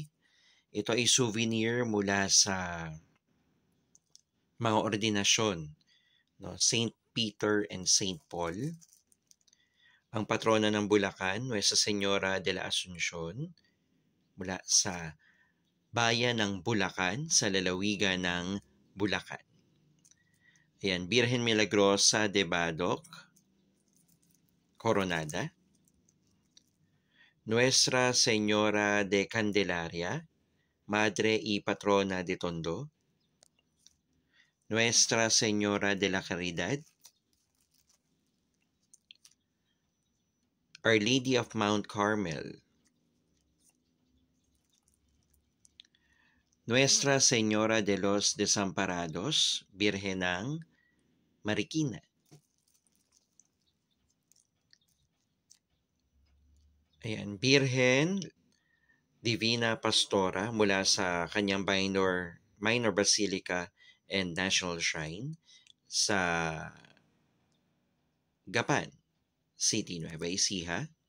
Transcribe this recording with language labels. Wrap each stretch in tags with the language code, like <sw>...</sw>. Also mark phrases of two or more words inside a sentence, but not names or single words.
<tl>Ito ay souvenir mula sa mga ordinasyon, Saint Peter and Saint Paul. Ang patrona ng Bulacan, Nuestra Señora de la Asunción, mula sa bayan ng Bulacan, sa lalawigan ng Bulacan. Ayan, Birhen Milagrosa de Badoc, Coronada.</tl> <es>Nuestra Señora de Candelaria, Madre y Patrona de Tondo.</es> <tl>Nuestra Señora de la Caridad. Our Lady of Mount Carmel. Nuestra Señora de los Desamparados, Birhen ng Marikina. Ayan, Birhen Divina Pastora mula sa kanyang minor Basilica and National Shrine sa Gapan City, Nueva Ecija.</tl>